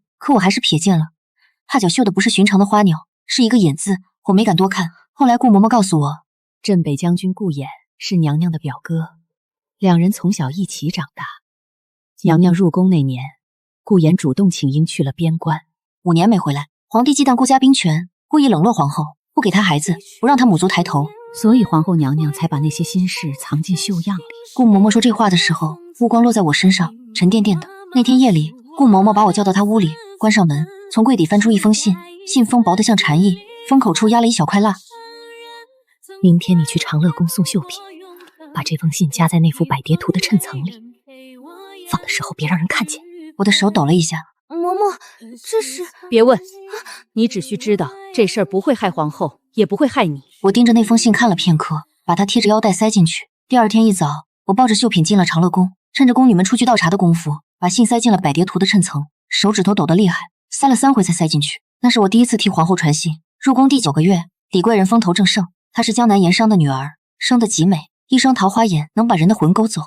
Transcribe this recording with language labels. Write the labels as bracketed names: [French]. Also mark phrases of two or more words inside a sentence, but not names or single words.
[Chinese] 可我還是瞥見了，帕腳繡的不是尋常的花鳥，是一個衍字，我沒敢多看。後來顧嬤嬤告訴我，鎮北將軍顧衍是娘娘的表哥，兩人從小一起長大。娘娘入宮那年，顧衍主動請纓去了邊關，5年沒回來。皇帝忌憚顧家兵權，故意冷落皇後，不給她孩子，不讓她母族抬頭， 所以皇後娘娘才把那些心事藏進繡樣裡。顧嬤嬤說這話的時候，目光落在我身上，沉甸甸的。那天夜裡，顧嬤嬤把我叫到她屋裡，關上門，從櫃底翻出一封信，信封薄得像蟬翼，封口處壓了一小塊蠟。明天你去長樂宮送繡品，把這封信夾在那幅百蝶圖的襯層裡，放的時候別讓人看見。我的手抖了一下。嬤嬤，這是…… 別問，你只需知道這事兒不會害皇後，也不會害你。我盯着那封信看了片刻，把它貼着腰帶塞進去。第二天一早，我抱着繡品進了長樂宮，趁着宮女們出去倒茶的功夫，把信塞進了百蝶圖的襯層，手指頭抖得厲害，塞了3回才塞進去。那是我第一次替皇後傳信。入宮第9個月，李貴人風頭正盛，她是江南鹽商的女兒，生得極美，一雙桃花眼能把人的魂勾走。